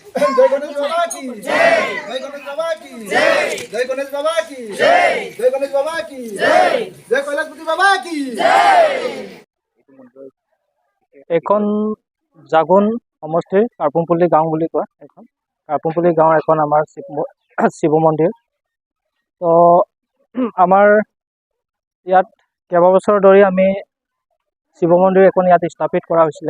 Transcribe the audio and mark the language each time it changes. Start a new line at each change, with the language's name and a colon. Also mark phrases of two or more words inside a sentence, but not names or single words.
Hindi: जय गणेश बाबा की जय गणेश बाबा की जय गणेश बाबा की जय गणेश बाबा की जय কৈলাশপতি बाबा की
Assamese: এখন জাগুন সমষ্টিৰ কাৰ্পুমপল্লী গাঁও বুলি কয়। এখন কাৰ্পুমপল্লী গাঁৱৰ এখন আমাৰ শিৱ মন্দিৰ। তো আমাৰ ইয়াত কেইবাবছৰ ধৰি আমি শিৱ মন্দিৰ এখন ইয়াত স্থাপিত কৰা হৈছিলে।